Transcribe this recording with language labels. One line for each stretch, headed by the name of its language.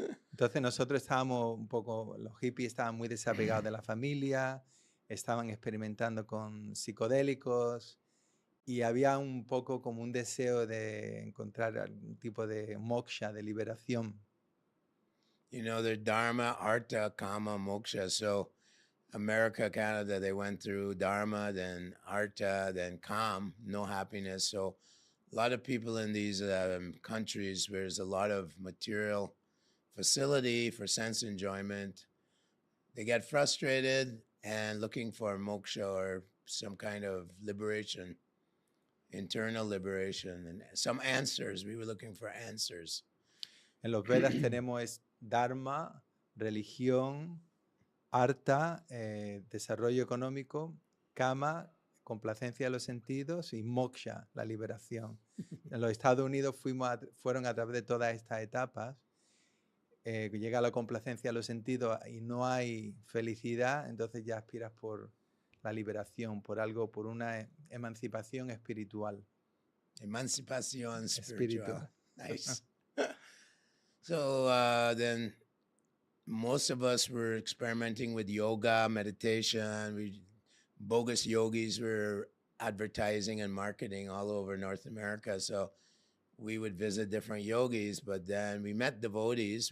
Spanish: Entonces nosotros estábamos los hippies estaban muy desapegados de la familia, estaban experimentando con psicodélicos y había un poco como un deseo de encontrar algún tipo de moksha, de liberación.
English: Their dharma, artha, kama, moksha. So America, Canada, they went through dharma, then artha, then kam, no happiness. So a lot of people in these countries where there's a lot of material facility for sense enjoyment, they get frustrated and looking for moksha or some kind of liberation, internal liberation, and some answers. We were looking for answers.
Spanish: En los Vedas tenemos dharma, religión, artha, desarrollo económico, kama, complacencia de los sentidos, y moksha, la liberación. En los Estados Unidos fueron a través de todas estas etapas. Llega la complacencia de los sentidos y no hay felicidad, entonces ya aspiras por la liberación, por una emancipación espiritual. Emancipación
English: spiritual. Nice. So then most of us were experimenting with yoga, meditation. Bogus yogis were advertising and marketing all over North America. So we would visit different yogis, but then we met devotees.